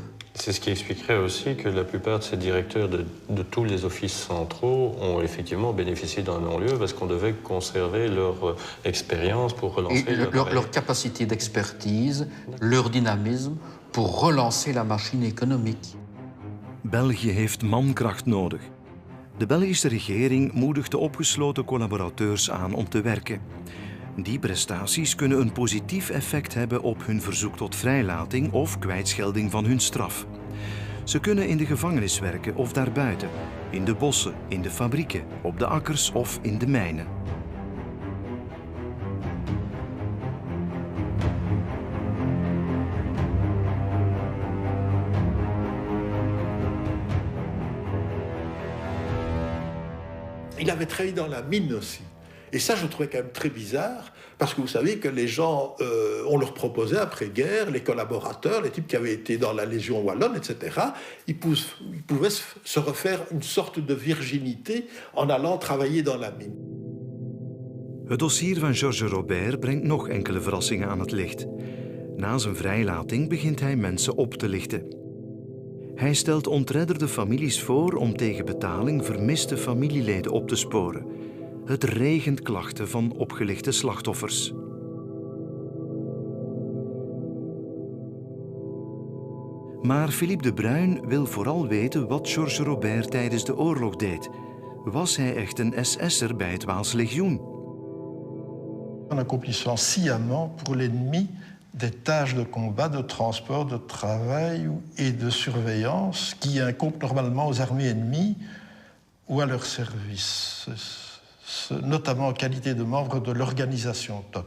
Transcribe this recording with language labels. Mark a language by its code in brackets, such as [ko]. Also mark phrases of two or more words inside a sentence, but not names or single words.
[fr] C'est ce qui expliquerait aussi que la plupart de ces directeurs de tous les offices centraux ont effectivement bénéficié d'un non-lieu parce qu'on devait conserver leur expérience pour relancer leur capacité d'expertise, leur dynamisme pour relancer la machine économique. [nl] België heeft mankracht nodig. De Belgische regering moedigt de opgesloten collaborateurs aan om te werken. Die prestaties kunnen een positief effect hebben op hun verzoek tot vrijlating of kwijtschelding van hun straf. Ze kunnen in de gevangenis werken of daarbuiten, in de bossen, in de fabrieken, op de akkers of in de mijnen. [fr] Il avait travaillé dans la mine aussi. Et ça, je trouvais quand même très bizarre, parce que vous savez que les gens, on leur proposait après-guerre, les collaborateurs, les types qui avaient été dans la Légion wallonne, etc., ils pouvaient se refaire une sorte de virginité en allant travailler dans la mine. [nl] Het dossier van Georges Robert brengt nog enkele verrassingen aan het licht. Na zijn vrijlating begint hij mensen op te lichten. Hij stelt ontredderde families voor om tegen betaling vermiste familieleden op te sporen. Het regent klachten van opgelichte slachtoffers. Maar Philippe de Bruyn wil vooral weten wat Georges Robert tijdens de oorlog deed. Was hij echt een SS'er bij het Waals Legioen? [fr] En accomplissant sciemment pour l'ennemi des tâches de combat, de transport, de travail et de surveillance qui incombent normalement aux armées ennemies ou à leur service, notamment en qualité de membre de l'organisation TOT.